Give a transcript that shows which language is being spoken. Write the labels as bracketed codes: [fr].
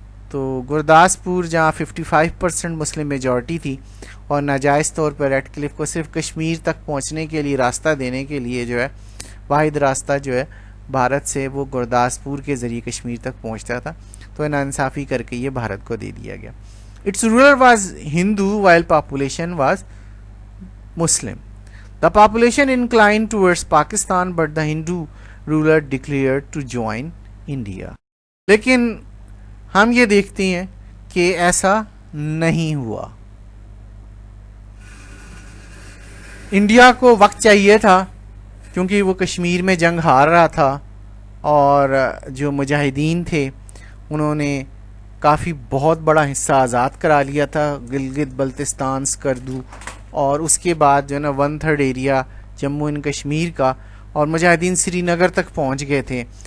[ur] تو گرداسپور جہاں 55% مسلم میجورٹی تھی اور ناجائز طور پر ریڈ کلف کو صرف کشمیر تک پہنچنے کے لیے راستہ دینے کے لیے جو ہے واحد راستہ جو ہے بھارت سے وہ گرداسپور کے ذریعے کشمیر تک پہنچتا تھا, تو ناانصافی کر کے یہ بھارت کو دے دیا گیا. [en] Its ruler was Hindu while population was Muslim. The population inclined towards Pakistan but the Hindu ruler declared to join India. [ur] لیکن ہم یہ دیکھتے ہیں کہ ایسا نہیں ہوا. انڈیا کو وقت چاہیے تھا کیونکہ وہ کشمیر میں جنگ ہار رہا تھا اور جو مجاہدین تھے انہوں نے کافی بہت بڑا حصہ آزاد کرا لیا تھا, گلگت بلتستان سکردو, اور اس کے بعد جو ہے نا 1/3 ایریا جموں اینڈ کشمیر کا, اور مجاہدین سری نگر تک پہنچ گئے تھے.